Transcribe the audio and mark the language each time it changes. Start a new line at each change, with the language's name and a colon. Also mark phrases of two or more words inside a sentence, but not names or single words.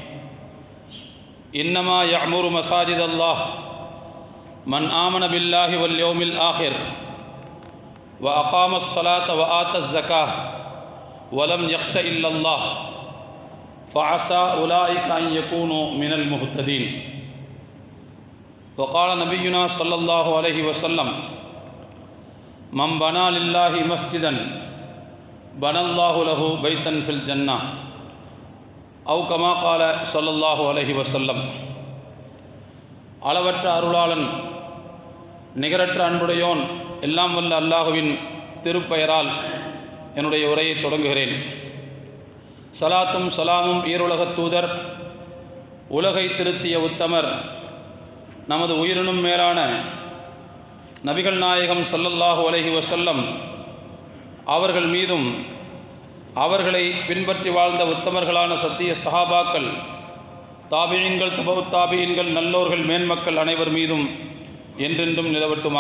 Arabic: إنما يعمر مساجد الله من آمن بالله واليوم الآخر وأقام الصلاة وآتى الزكاة ولم يخش إلا الله فعسى أولئك أن يكونوا من المهتدين. وقال نبينا صلى الله عليه وسلم: من بنى لله مسجدا بنى الله له بيتا في الجنة أو كما قال صلى الله عليه وسلم.
Tamil: அளவற்ற அருளாளன் நிகரற்ற அன்புடையோன் எல்லாம் வல்ல அல்லாஹுவின் திருப்பெயரால் என்னுடைய உரையை தொடங்குகிறேன். சலாத்தும் சலாமும் ஈருலகத் தூதர், உலகை திருத்திய உத்தமர், நமது உயிரினும் மேலான நபிகள் நாயகம்
Arabic: صلى الله عليه وسلم
Tamil: அவர்கள் மீதும் அவர்களை பின்பற்றி வாழ்ந்த உத்தமர்களான சத்திய சஹாபாக்கள், தாபியீன்கள், தபவு தாபியீன்கள், நல்லோர்கள், மேன்மக்கள் அனைவர் மீதும் என்றென்றும் நிலவட்டுமாக.